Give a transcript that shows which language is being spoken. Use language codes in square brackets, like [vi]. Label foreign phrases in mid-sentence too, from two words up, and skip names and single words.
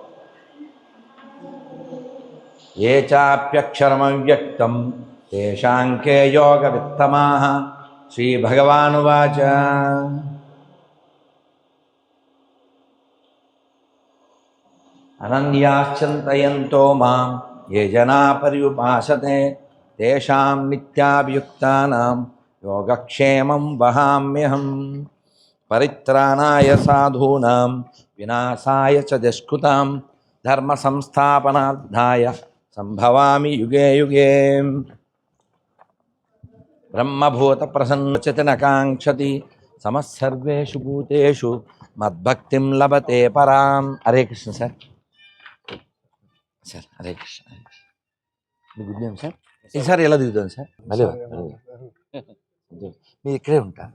[sa] ఏ చాప్యక్షరమవ్యక్తం తేషాంకే యోగవిత్తమాః. శ్రీభగవానువాచ అనన్యాశ్చింతయంతో మాం ఏ జనా పర్యుపాసతే తేషాం నిత్యాభియుక్తానాం యోగక్షేమం వహామ్యహం. పరిత్రాణాయ సాధూనాం వినాశాయ చ దుష్కృతాం ధర్మ సంస్థాపనార్థాయ సంభవామి యుగే యుగే. బ్రహ్మభూత ప్రసన్నచతి నకాంక్షతి సమస్సర్వేషు భూతేషు మద్భక్తిం లభతే పరాం. [te] హరే కృష్ణ సార్. సార్ హరే కృష్ణ. మీ [en] good name [te] సార్. ఈసారి ఎలా దిగుతాను సార్? మళ్ళీ మీరు ఇక్కడే ఉంటారు?